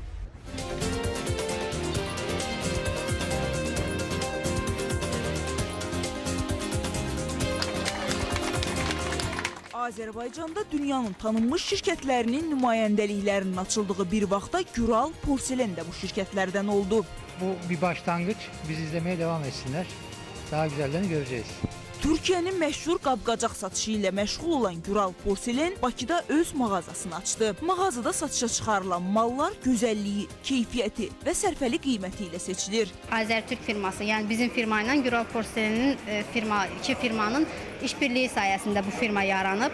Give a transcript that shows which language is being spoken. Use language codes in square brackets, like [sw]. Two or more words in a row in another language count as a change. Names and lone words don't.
[az] Azərbaycanda dünyanın tanınmış şirkətlərinin nümayəndəliklərinin açıldığı bir vaxtda Güral Porselen də bu şirkətlərdən oldu. [tr] Bu bir başlangıç. Biz izlemeye devam etsinler. Daha güzellerini göreceğiz. [az] Türkiyənin məşhur qab-qacaq satışı ilə məşğul olan Güral Porselen Bakıda öz mağazasını açdı. Mağazada satışa çıxarılan mallar gözəlliyi, keyfiyyəti və sərfəli qiyməti ilə seçilir. Azərtürk firması, yəni bizim firma ilə Güral Porselenin iki firmanın işbirliyi sayəsində bu firma yaranıb.